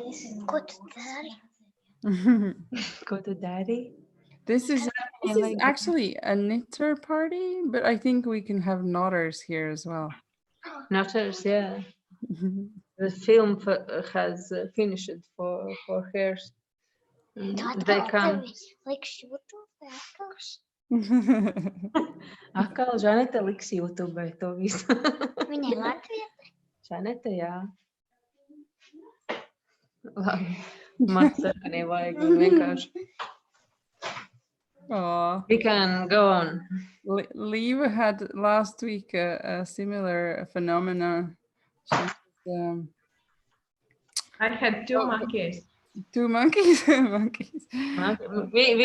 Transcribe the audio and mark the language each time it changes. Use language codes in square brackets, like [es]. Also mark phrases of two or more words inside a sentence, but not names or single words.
[en] Go to daddy. This is Oh my God. actually a knitter party, but I think we can have knotters here as well. Knotters, yeah. The film has finished for hers. They come. [lv] Atkal Žanete liks YouTube to visu. Viņai Latvija? Žanete, jā. Labi. Man sarkanī vajag vienkārši. Aw. [en] We can go on. Liv had last week a similar phenomenon. She was, I had two monkeys. two monkeys. Monkeys. We